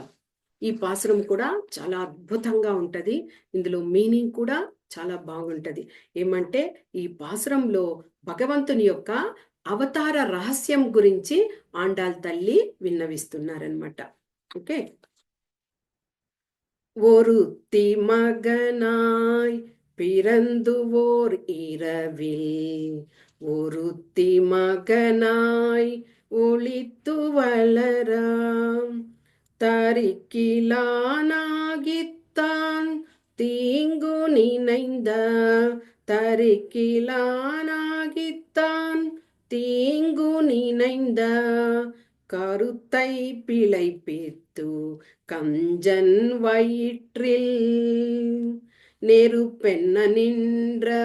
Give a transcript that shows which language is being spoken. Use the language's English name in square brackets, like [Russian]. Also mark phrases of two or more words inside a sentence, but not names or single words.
[Telugu] ఈ పాసురం కూడా చాలా అద్భుతంగా ఉంటది, ఇందులో మీనింగ్ కూడా చాలా బాగుంటది. ఏమంటే ఈ పాసురంలో భగవంతుని యొక్క అవతార రహస్యం గురించి ఆండాల్ తల్లి విన్నవిస్తున్నారనమాట. ఓకే. [Tamil] ஒருத்தி மகனாய் பிறந்துவோர் இரவில் ஒருத்தி மகனாய் ஒளித்து வளராம் தரிக்கிலானாகித்தான் தீங்கு நினைந்த தரிக்கிலானாகித்தான் தீங்கு நினைந்த கருத்தை பிழைப்பித்து கஞ்சன் வயிற்றில் நெருப்பென்ன நின்ற